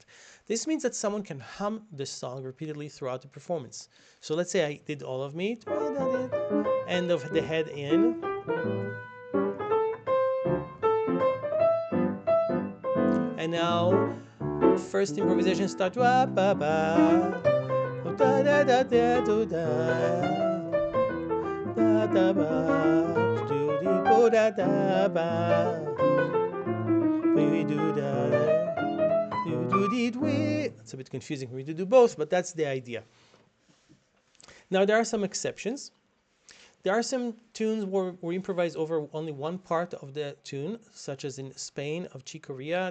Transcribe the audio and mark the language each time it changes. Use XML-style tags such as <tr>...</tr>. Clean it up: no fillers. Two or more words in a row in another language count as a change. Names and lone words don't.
<en>This means that someone can hum the song repeatedly throughout the performance. So let's say I did all of me, end of the head in, and now first improvisation start. Ba ba ba, da da da da da da da ba, do di bo da da ba, we do da. It's a bit confusing for me to do both, but that's the idea. Now, there are some exceptions. There are some tunes where we improvise over only one part of the tune, such as in Spain of Chick Corea.</en>